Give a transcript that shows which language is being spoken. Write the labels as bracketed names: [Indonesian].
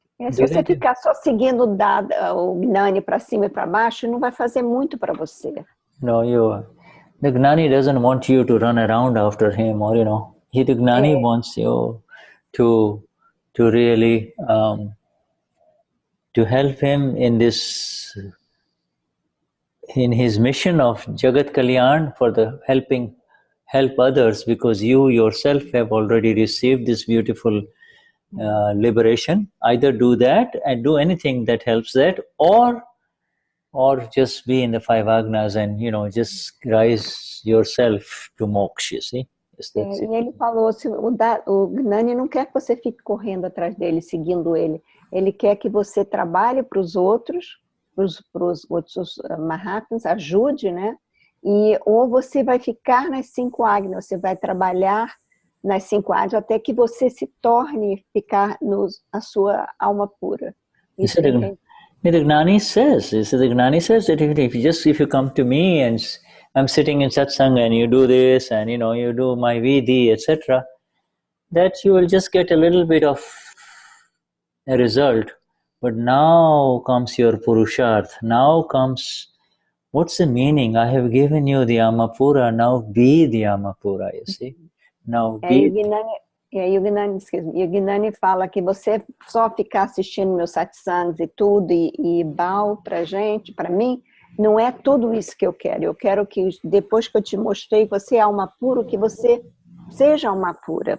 [Portuguese] Se você ficar só seguindo o Gnani para cima e para baixo, não vai fazer muito para você. [English] No, the Gnani doesn't want you to run around after him, or the Gnani wants you to really to help him in his mission of Jagat Kalyan for the help others, because you yourself have already received this beautiful liberation. Either do that and do anything that helps that, or just be in the 5 Agnas and just rise yourself to moksha, you see. [Portuguese] E ele falou, o Gnani não quer que você fique correndo atrás dele, seguindo ele. Ele quer que você trabalhe para os outros, para os outros Mahatmas, ajude, né? Ou você vai ficar nas 5 Agnas, você vai trabalhar nas 5 Agnas até que você se torne ficar a sua alma pura. Isso [English] the Gnani says that if you come to me and I'm sitting in satsang and you do this and you do my vidhi, etc., that you will just get a little bit of a result. But now comes your Purushaartha. Now comes, what's the meaning? I have given you the Amapura, now be the Amapura, you see. Now be. [Portuguese] E aí o Gnani fala que você só ficar assistindo meus satsangs e tudo, e bal pra gente, para mim, não é tudo isso que eu quero. Eu quero que depois que eu te mostrei, você é alma pura, que você seja alma pura.